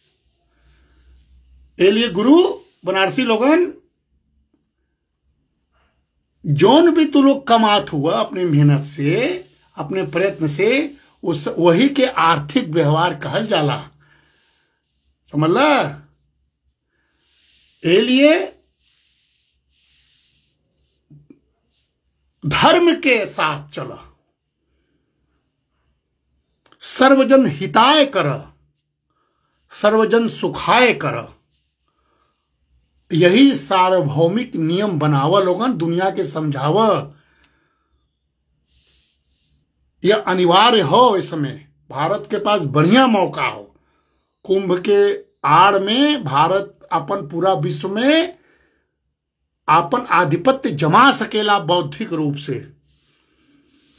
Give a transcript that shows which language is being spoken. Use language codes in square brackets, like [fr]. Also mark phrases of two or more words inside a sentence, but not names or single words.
[bho] ए लिए गुरु बनारसी लोगन, जौन भी तू लोग कमात हुआ अपने मेहनत से, अपने प्रयत्न से, उस वही के आर्थिक व्यवहार कहल जाला, समझ ला। ए लिए धर्म के साथ चला, [sa] सर्वजन हिताय [bho] कर, [sa] सर्वजन सुखाय [bho] कर, यही सार्वभौमिक नियम बनावा लोगन, दुनिया के समझावा। यह अनिवार्य हो। इस समय भारत के पास बढ़िया मौका हो। कुंभ के आड़ में भारत अपन पूरा विश्व में अपन आधिपत्य जमा सकेला बौद्धिक रूप से।